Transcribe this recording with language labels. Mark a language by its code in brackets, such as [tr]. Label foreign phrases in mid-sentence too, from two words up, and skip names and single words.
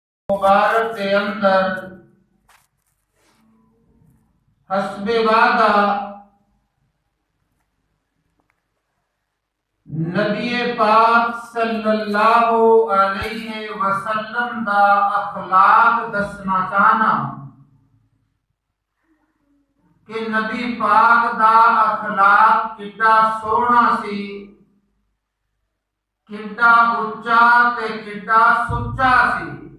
[pa] مبارک دے اندر حسب وعدہ نبی پاک صلی اللہ علیہ وسلم دا اخلاق دسنا چاہنا کہ نبی پاک دا اخلاق کنا سوہنا سی، کنا اچا تے کنا سچا سی.